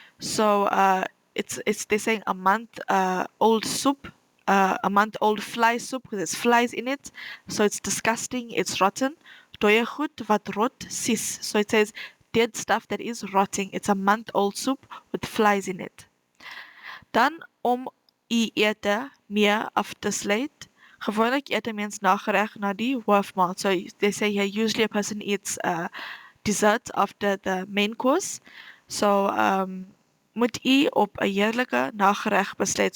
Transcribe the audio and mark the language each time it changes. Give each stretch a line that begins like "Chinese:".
English: So they're saying a month old soup, a month old fly soup because there's flies in it. So it's disgusting, it's rotten.
Afrikaans: Dooie goed wat rot sis.
English: So it says dead stuff that is rotting. It's a month old soup with flies in it.
Afrikaans: Dan om u ete meer af te sluit. Gewoonlik eet 'n mens nagereg na die hoofmaal.
English: So they say here usually a person eats dessert after the main course.
Afrikaans: So moet u op 'n heerlike nagereg besluit.